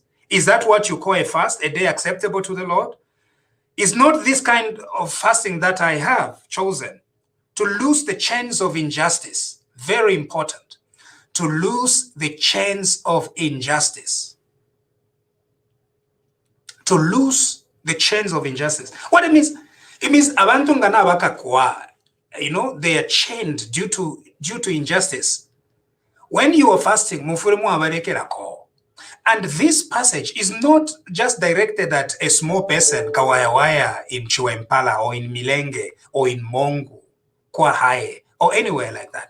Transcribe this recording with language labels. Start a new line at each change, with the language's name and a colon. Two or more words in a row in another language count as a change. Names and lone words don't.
English: Is that what you call a fast, a day acceptable to the Lord? Is not this kind of fasting that I have chosen? To loose the chains of injustice. Very important. To loose the chains of injustice. To loose the chains of injustice. What it means
Bemba: abantu ngana bakakwa,
English: they are chained due to injustice. When you are fasting, and this passage is not just directed at a small person, Kawayawaya in Chuempala or in Milenge or in Mongu, Kwahae, or anywhere like that.